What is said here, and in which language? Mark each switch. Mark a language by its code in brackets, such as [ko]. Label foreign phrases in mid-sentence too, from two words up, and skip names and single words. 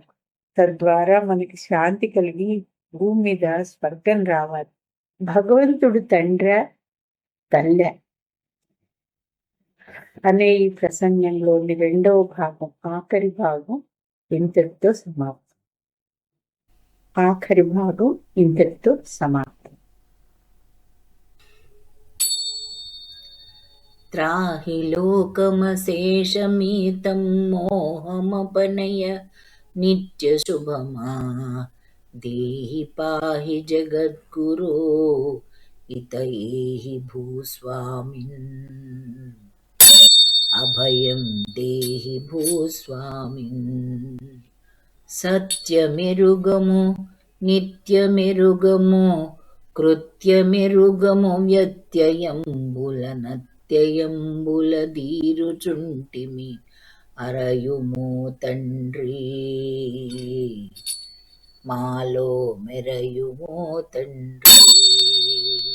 [te] తద్వారా మనకి శాంతి కలిగి భూమి మీద స్వర్గం రావాలి. భగవంతుడు తండ్రా తల్లె అనే ఈ ప్రసంగంలోని రెండవ భాగం, ఆఖరి భాగం ఇంతటితో సమాప్తం. [sa] त्राहि लोकमशेषमितं मोहमपनय नित्यशुभमा देहि पाहि जगद्गुरो इतयेहि भूस्वामिन् अभयं देहि भूस्वामिन् [te] సత్యమెరుగమో నిత్యమెరుగమో కృత్యమెరుగము వ్యత్యయంబులనత్యయంబులదీరుచుంటిమి అరయుమో తండ్రి మాలో మెరయుమో తండ్రి.